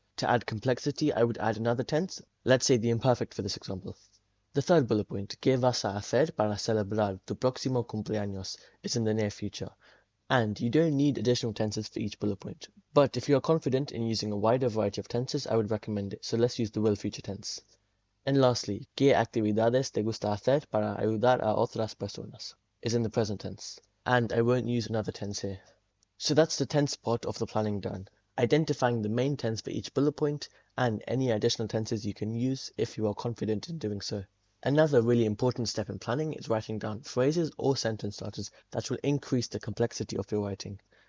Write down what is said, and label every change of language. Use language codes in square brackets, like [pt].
[en] To add complexity, I would add another tense, let's say the imperfect for this example. The third bullet point, [es] ¿qué vas a hacer para celebrar tu próximo cumpleaños?, [en] is in the near future. And you don't need additional tenses for each bullet point. But if you are confident in using a wider variety of tenses, I would recommend it, so let's use the will future tense. And lastly, [es] ¿qué actividades te gusta hacer para ayudar a otras personas?, [en] is in the present tense. And I won't use another tense here. So that's the tense part of the planning done, identifying the main tense for each bullet point and any additional tenses you can use if you are confident in doing so. Another really important step in planning is writing down phrases or sentence starters that will increase the complexity of your writing.